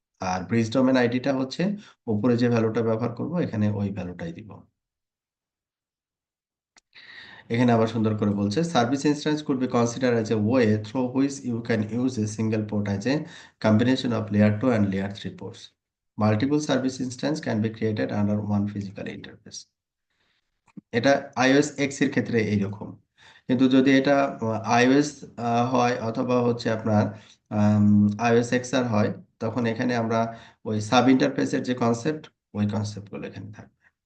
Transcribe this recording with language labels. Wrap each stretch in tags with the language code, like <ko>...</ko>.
<bn>আর bridge domain আইডিটা হচ্ছে উপরে যে ভ্যালুটা ব্যবহার করব এখানে ওই ভ্যালুটাই দিব। এখানে আবার সুন্দর করে বলছে</bn> <en>Service instance could be consider as a way through which you can use a single port as a combination of layer 2 and layer 3 ports. Multiple service instance can be created under one physical interface.</en> <bn>এটা iOS X এর ক্ষেত্রে এইরকম। কিন্তু যদি এটা iOS হয় অথবা হচ্ছে আপনার iOS XR হয়, তখন এখানে আমরা ওই সাব ইন্টারফেসের যে কনসেপ্ট, ওই কনসেপ্টগুলো এখানে থাকবে।</bn>